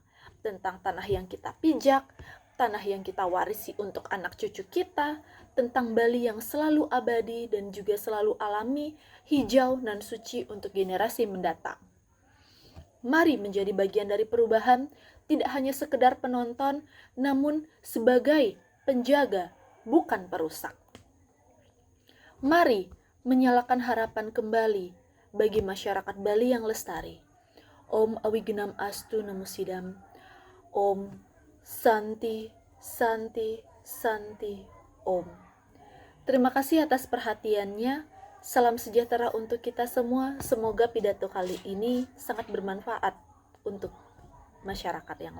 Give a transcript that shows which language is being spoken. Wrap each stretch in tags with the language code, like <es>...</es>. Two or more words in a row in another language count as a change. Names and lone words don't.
<id>Tentang tanah yang kita pijak, tanah yang kita warisi untuk anak cucu kita, tentang Bali yang selalu abadi dan juga selalu alami, hijau dan suci untuk generasi mendatang. Mari menjadi bagian dari perubahan, tidak hanya sekedar penonton, namun sebagai penjaga, bukan perusak. Mari menyalakan harapan kembali bagi masyarakat Bali yang lestari.</id> <sa>Om Awigenam Astu Namusidam. Om Santi, Santi, Santi, Om.</sa> <id>Terima kasih atas perhatiannya. Salam sejahtera untuk kita semua. Semoga pidato kali ini sangat bermanfaat untuk masyarakat yang</id>